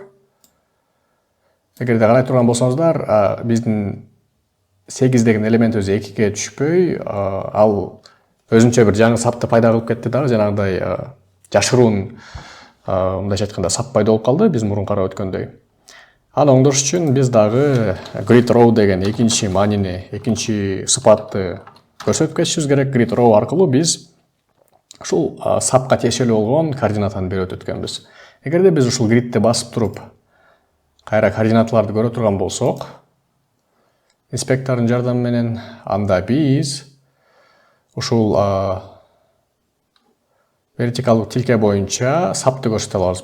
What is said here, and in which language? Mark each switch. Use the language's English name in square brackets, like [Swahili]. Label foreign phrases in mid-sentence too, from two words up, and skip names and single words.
[Kyrgyz] Эгерде карай турган болсоңуздар, биздин 8 деген элемент өзү 2ге түшпөй, ал өзүнчө бир жаңы сапты пайда кылып кетти дагы, жанагындай жашыруун, мындайча айтканда сап пайда болуп калды, биз мурун карап өткөндөй. Аны оңдош үчүн биз дагы [English] grid row [Kyrgyz] деген экинчи маанини, экинчи сыпатты көрсөтүп кетишибиз керек. [English] Grid row [Kyrgyz] аркылуу биз ушул сапка тиешелүү болгон координатаны берип өткөнбүз. Эгерде биз ушул gridди басып туруп, кайра координаталарды көрө турган болсок, инспектордун жардамы менен, анда биз ушул вертикалдык тилке боюнча сапты көрсөтө алабыз.